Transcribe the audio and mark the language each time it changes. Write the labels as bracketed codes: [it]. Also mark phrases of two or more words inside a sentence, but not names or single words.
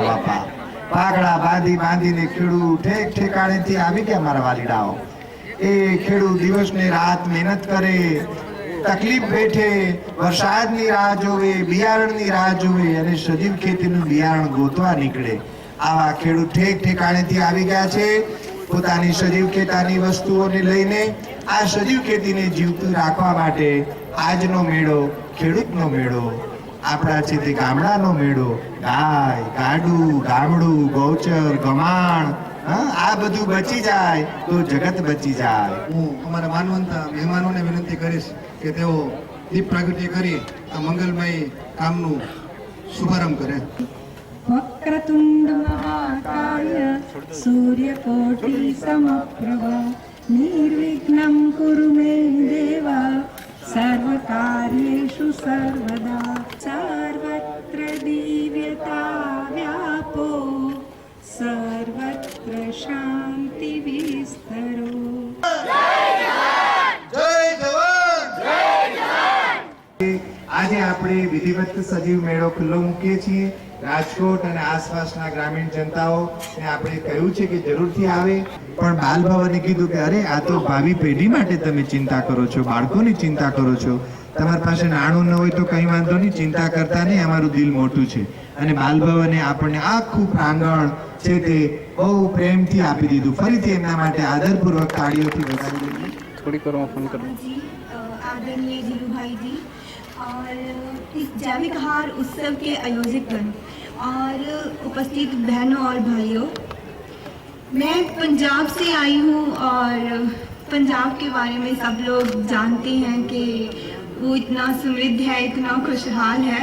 [gu] બાપા પાઘડા બાંધી બાંધી ને ખેડૂ ઠેક ઠેકાણે થી આવી ગયા મારા વાલીડાઓ એ ખેડૂ દિવસ ને રાત મહેનત કરે તકલીફ બેઠે વરસાદ ની રાહ જોવે બિયારણ ની રાહ જોવે અને સજીવ ખેતી નું બિયારણ ગોતવા નીકળે આવા ખેડૂ ઠેક ઠેકાણે થી આવી ગયા છે પોતાની સજીવ ખેતાની વસ્તુઓને લઈને આ સજીવ ખેતીને જીવતું રાખવા માટે આજનો મેળો ખેડૂતનો મેળો આપણા છે તે ગામડાનો મેળો ગાય ગાડું ગામડું ગૌચર ગમાણ આ બધું બચી જાય તો જગત બચી જાય હું અમારા માનવંત મહેમાનોને વિનંતી કરીશ કે તેઓ દીપ પ્રાગટ્ય કરી આ મંગલમય કામનું શુભારંભ કરે [sa] वक्रतुंड महाकाय सूर्यकोटि समप्रभ निर्विघ्नं कुरु मे देवा सर्वकार्येषु सर्वदा सर्वत्र दिव्यता व्यापो सर्वत्र शांति विस्तरो [gu] આજે આપણે વિધિવત સજીવ મેળો ખુલ્લો મૂકીએ છીએ રાજકોટ અને આસપાસના ગ્રામીણ જનતાઓ ને આપણે કહ્યું છે કે જરૂરથી આવે પણ બાલ ભવને કીધું કે અરે આ તો ભાવિ પેઢી માટે તમે ચિંતા કરો છો બાળકોની ચિંતા કરો છો તમારી પાસે નાણું ન હોય તો કંઈ વાંધો નહીં ચિંતા કરતા નહીં અમારું દિલ મોટું છે અને બાલ ભવને આપણને આખું પ્રાંગણ છે તે બહુ પ્રેમથી આપી દીધું ફરીથી એમના માટે આદરપૂર્વક તાળીઓથી વધાવી દઈએ [hi] थोड़ी करो फोन करो जी आदरणीय जीलू भाई जी और इस जैविक आहार उत्सव के आयोजकगण और उपस्थित बहनों और भाइयों, मैं पंजाब से आई हूँ और पंजाब के बारे में सब लोग जानते हैं कि वो इतना समृद्ध है इतना खुशहाल है।